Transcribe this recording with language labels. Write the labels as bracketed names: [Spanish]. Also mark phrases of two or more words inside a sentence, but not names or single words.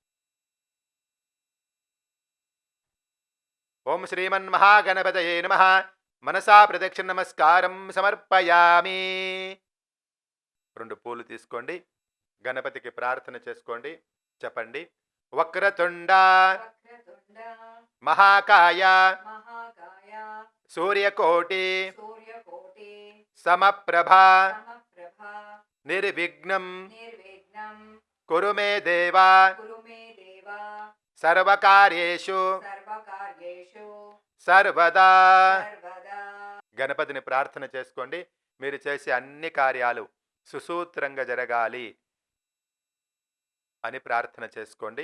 [Sanskrit] ఓం శ్రీమన్మహాగణపతయే నమః. మనసా ప్రదక్షిణ నమస్కారం సమర్పయామి. [Telugu] 2 పూలు తీసుకోండి. గణపతికి ప్రార్థన చేసుకోండి. చెప్పండి. [Sanskrit] వక్రతుండ వక్రతుండ మహాకాయ మహాకాయ సూర్యకోటి సూర్యకోటి సమప్రభ సమప్రభ నిర్విఘ్నం నిర్విఘ్నం కురు మే దేవా కురు మే దేవ సర్వకార్యేషు సర్వకార్యేషు సర్వదా. సర్వదా. [Telugu] గణపతిని ప్రార్థన చేసుకోండి. మీరు చేసే అన్ని కార్యాలు సుసూత్రంగా జరగాలి అని ప్రార్థన చేసుకోండి.